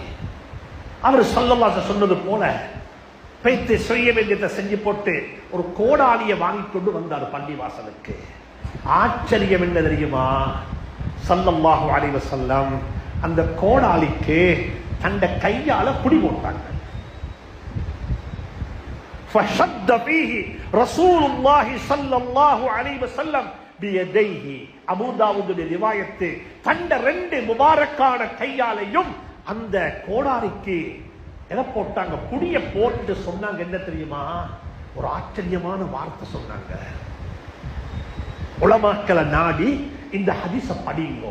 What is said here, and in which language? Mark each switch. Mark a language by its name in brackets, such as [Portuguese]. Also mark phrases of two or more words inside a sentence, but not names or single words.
[Tamil] அவர் [Arabic] صلى الله عليه [Tamil] சொன்னது போல பைத்து செய்ய வேண்டியதை செஞ்சு போட்டு ஒரு கோடாரியை வாங்கி கொண்டு வந்தார் பள்ளிவாசலுக்கு. ஆச்சரியம் என்ன தெரியுமா? [Arabic] صلى الله عليه وسلم [Tamil] அந்த கோடாலிக்கு தந்த கையால புடி போட்டாங்க. [Arabic] فشد فيه رسول الله صلى الله عليه وسلم بيديه. [Tamil] அபூ தாவூதுடைய ரிவாயத்து, தந்த 2 முபாரக்கான கையாலையும் அந்த கோடாரிக்கு எதை போட்டாங்க? புடிய போட்டு சொன்னாங்க. என்ன தெரியுமா? ஒரு ஆச்சரியமான வார்த்தை சொன்னாங்க. உலமாக்களை நாடி இந்த ஹதீஸ படிங்கோ.